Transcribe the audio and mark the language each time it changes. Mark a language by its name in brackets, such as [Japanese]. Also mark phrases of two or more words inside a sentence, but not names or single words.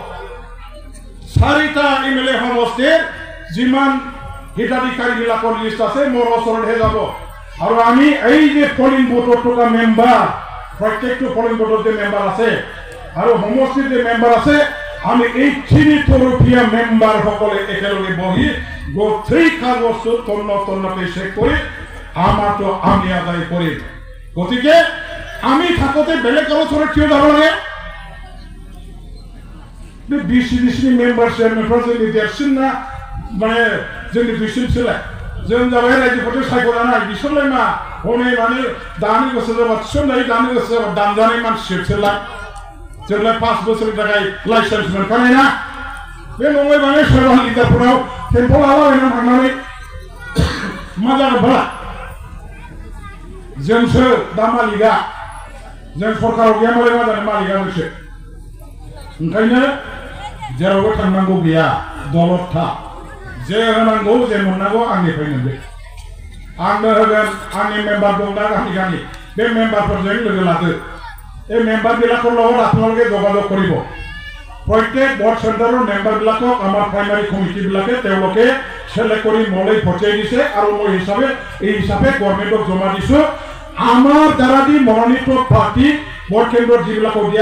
[Assamese] 4টা এমএলএ সমষ্টিৰ যিমান হিতাধিকাৰীবিলাকৰ লিষ্ট আছে মোৰ ওচৰতহে যাব আৰু আমি এই যে পলিং বুথত থকা মেম্বাৰ প্ৰত্যেকটো পলিং বুথত যে মেম্বাৰ আছে আৰু সমষ্টিৰ যে মেম্বাৰ আছে আমি এই 3 তৰফীয়া মেম্বাৰ সকলে একেলগে বহি গোটেই কাগজটো তন্নকৈ চেক কৰি আমাৰটো আমি আদায় কৰিম গতিকে আমি থাকোঁতে বেলেগৰ ওচৰত কিয় যাব লাগে বিসিডিসি মেম্বাৰ [Bodo] চেয়াৰমেনফोरा जोंनि देरसिना माने जोंनि दुइसिनसोलाय जों जाबाय रायजोफोरखौ सायख'जानाय बिसोरलाय मा हनै माने दानि गोसो जाबा थिसनजायो दानि गोसो जाबा दामजानाय मानसिसोलाय जोंलाय 5 बोसोरनि थाखाय लाइसेन्स मोनखानाय ना बे नङै माने सोरबा लिडारफोराव टेम्पो लालाबायनानै थांनानै मा जागोन बाला जोंसो दा मालिकआ जों सरकाराव गैया मालाय मा जानो मालिकआ नोंसो ओंखायनो जेरावबो थांनांगौ गैया दलद था जे होनांगौ जे मोननांगौ आंनिफ्राय मोनदो आंनो होगोन आंनि मेम्बार दं दा गामि बे मेम्बारफोरजों लोगो लादो [Assamese] এই মেম্বাৰবিলাকৰ লগত আপোনালোকে যোগাযোগ কৰিব প্ৰত্যেক বৰ্ড চেণ্টাৰৰ মেম্বাৰবিলাকক আমাৰ প্ৰাইমাৰী কমিটিবিলাকে তেওঁলোকে সিলেক্ট কৰি মোলৈ পঠিয়াই দিছে আৰু মই এই হিচাপে গভৰ্ণমেণ্টক জমা দিছো আমাৰ দ্বাৰা দি মনোনীত প্ৰাৰ্থী বৰ্ড কেন্দ্ৰত যিবিলাকক দিয়া